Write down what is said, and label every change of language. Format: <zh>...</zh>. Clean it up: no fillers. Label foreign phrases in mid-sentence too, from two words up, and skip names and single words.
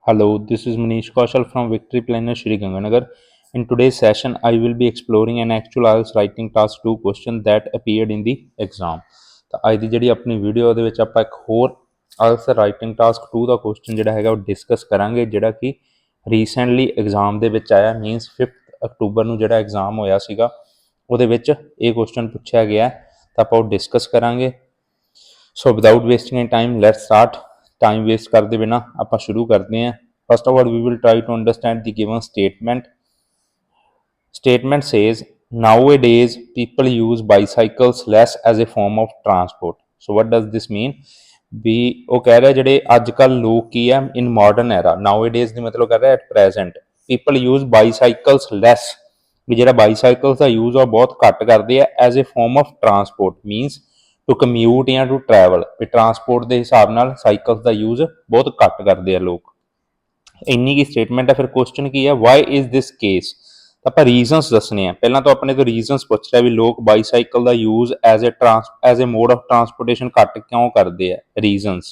<en>Hello, this is Manish Kaushal from Victory Planner Shri Ganganagar. In today's session, I will be exploring an actual IELTS writing task 2 question that appeared in the exam.</en> <pa>ਤਾਂ ਅੱਜ ਦੀ ਜਿਹੜੀ ਆਪਣੀ ਵੀਡੀਓ ਦੇ ਵਿੱਚ ਆਪਾਂ ਇੱਕ ਹੋਰ IELTS ਰਾਈਟਿੰਗ ਟਾਸਕ 2 ਦਾ ਕੁਐਸਚਨ ਜਿਹੜਾ ਹੈਗਾ ਉਹ ਡਿਸਕਸ ਕਰਾਂਗੇ, ਜਿਹੜਾ ਕਿ ਰੀਸੈਂਟਲੀ ਐਗਜ਼ਾਮ ਦੇ ਵਿੱਚ ਆਇਆ, ਮੀਨਸ 5 ਅਕਤੂਬਰ ਨੂੰ ਜਿਹੜਾ ਐਗਜ਼ਾਮ ਹੋਇਆ ਸੀਗਾ ਉਹਦੇ ਵਿੱਚ ਇਹ ਕੁਐਸਚਨ ਪੁੱਛਿਆ ਗਿਆ ਤਾਂ ਆਪਾਂ ਉਹ ਡਿਸਕਸ ਕਰਾਂਗੇ।</pa> <en>so without wasting any time let's start.</en> <hi>टाइम वेस्ट करते बिना आप शुरू करते हैं।</hi> <en>first of all we will try to understand the given statement. statement says nowadays people use bicycles less as a form of transport। so what does this mean?</en> <hi>भी वो कह रहा है</hi> <pa>ਜਿਹੜੇ ਅੱਜ ਕੱਲ ਲੋਕ ਕੀ ਹੈ</pa> <en>in modern era, nowadays</en> <pa>ਦੀ ਮਤਲਬ ਕਰ ਰਿਹਾ</pa> <en>at present people use bicycles less,</en> <pa>ਵੀ ਜਿਹੜਾ bicycles ਦਾ use ਆ ਬਹੁਤ ਘੱਟ ਕਰਦੇ ਆ</pa> <en>as a form of transport,</en> <pa>means</pa> <en>to commute</en> <pa>ਜਾਂ</pa> <en>to travel,</en> <pa>ਵੀ ਟਰਾਂਸਪੋਰਟ ਦੇ ਹਿਸਾਬ ਨਾਲ ਸਾਈਕਲਸ ਦਾ ਯੂਜ਼ ਬਹੁਤ ਘੱਟ ਕਰਦੇ ਆ ਲੋਕ। ਇੰਨੀ ਕੀ ਸਟੇਟਮੈਂਟ ਹੈ। ਫਿਰ ਕੁਐਸਚਨ ਕੀ ਹੈ,</pa> <en>why is this case?</en> <pa>ਤਾਂ ਆਪਾਂ ਰੀਜ਼ਨਸ ਦੱਸਣੇ ਆ। ਪਹਿਲਾਂ ਤਾਂ ਆਪਣੇ ਤੋਂ ਰੀਜ਼ਨਸ ਪੁੱਛ ਰਿਹਾ ਵੀ ਲੋਕ ਬਾਈਸਾਈਕਲ ਦਾ ਯੂਜ਼</pa> <en>as a mode of transportation</en> <pa>ਘੱਟ ਕਿਉਂ ਕਰਦੇ ਆ, ਰੀਜ਼ਨਸ।</pa>